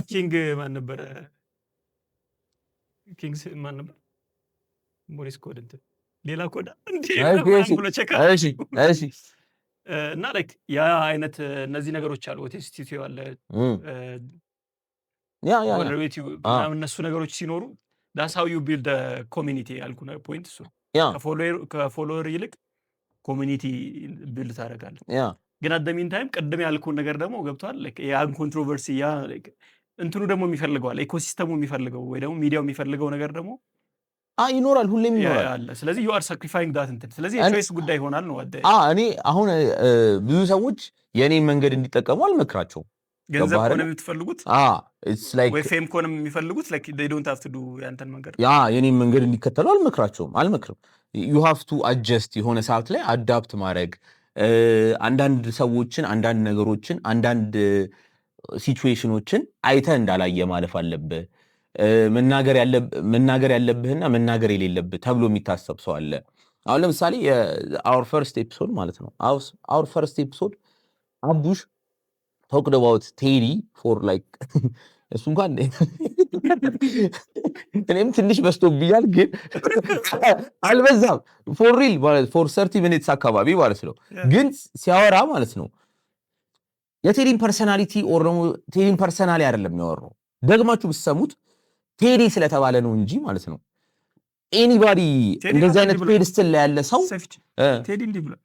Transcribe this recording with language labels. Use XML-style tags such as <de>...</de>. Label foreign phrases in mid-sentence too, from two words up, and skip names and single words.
<am>ኪንግ ማን ነበረ? ኪንግስ ማን ነበር?</am> <en>Morse code</en> <am>እንትን ሌላ ኮድ እና ላይክ ያ አይነት እነዚህ ነገሮች አሉ። ኦቴንቲሲቲ አለ፣ እነሱ ነገሮች ሲኖሩ</am> <en>that's how you build a community</en> <am>ያልኩ ፖይንት እሱ ከፎሎወር ይልቅ ኮሚኒቲ ቢልድ ታደርጋለህ። ግን</am> <en>at the meantime</en> <am>ቅድም ያልኩን ነገር ደግሞ ገብቷል። ያን ኮንትሮቨርሲ ያ እንትኑ ደግሞ የሚፈልገዋል ኢኮሲስተሙ የሚፈልገው ወይ ደግሞ ሚዲያው የሚፈልገው ነገር ደግሞ ይኖራል፣ ሁሌም ይኖራል። ስለዚህ</am> <en>you are sacrificing that</en> <am>እንትን ስለዚህ የቾይስ ጉዳይ ይሆናል ነው። እኔ አሁን ብዙ ሰዎች የኔን መንገድ እንዲጠቀሙ አልመክራቸውም። ገንዘብ ኮነ የምትፈልጉት</am> <en>it's like</en> <am>ወይ ፌም ኮነ የሚፈልጉት</am> <en>like they don't have to do</en> <am>ያንተን መንገድ የኔን መንገድ እንዲከተሉ አልመክርም።</am> <en>you have to adjust</en> <am>የሆነ ሰዓት ላይ አዳፕት ማድረግ አንዳንድ ሰዎችን አንዳንድ ነገሮችን አንዳንድ ሲቹዌሽኖችን አይተህ እንዳላየ ማለፍ አለብህ። መናገር ያለብህና መናገር የሌለብህ ተብሎ የሚታሰብ ሰው አለ። አሁን ለምሳሌ</am> <en>our first episode</en> <am>ማለት ነው</am> <en>our first episode</en> <am>አቡሽ</am> <en>talked about Teddy for like</en> <am>እሱ እንኳን እኔም ትንሽ በስቶብኛል፣ ግን አልበዛም።</am> <en>for real</en> <am>ማለት</am> <en>for 30 minutes</en> <am>አካባቢ ማለት ነው። ግን ሲያወራ ማለት ነው የቴዲን ፐርሰናሊቲ ኦር ደግሞ ቴዲን ፐርሰናሊ አይደለም የሚያወራው። ደግማችሁ ብትሰሙት ቴዲ ስለተባለ ነው እንጂ ማለት ነው። ኤኒባዲ እንደዚህ አይነት ፔድስትል ላይ ያለ ሰው ቴዲ እንዲህ ብሏል</am>